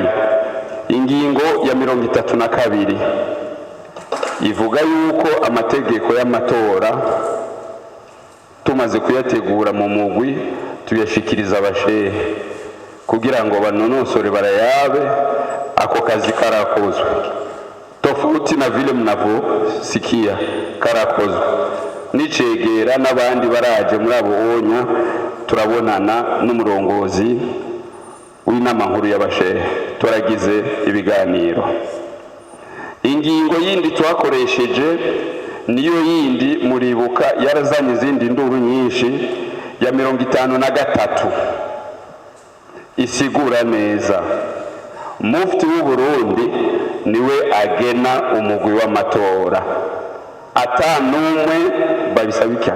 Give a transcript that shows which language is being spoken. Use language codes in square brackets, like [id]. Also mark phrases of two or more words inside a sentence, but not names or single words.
[rn] Ingingo ya 32 ivuga yuko amategeko y'amatora tumaze kuyategura mu mugwi tuyashikiriza abashehe kugira ngo banonosore barayabe ako kazi karakozwe, [sw] tofauti na vile mnavyosikia [rn] karakozwe. Nicegera n'abandi baraje muri abo onya, turabonana n'umurongozi w'inama nkuru y'abashehe, turagize ibiganiro. ingingo yindi twakoresheje niyo yindi muribuka yarazanye izindi nduru nyinshi ya 53 isigura neza mufti w'u Burundi niwe agena umugwi w'amatora atanumwe babisabikanye.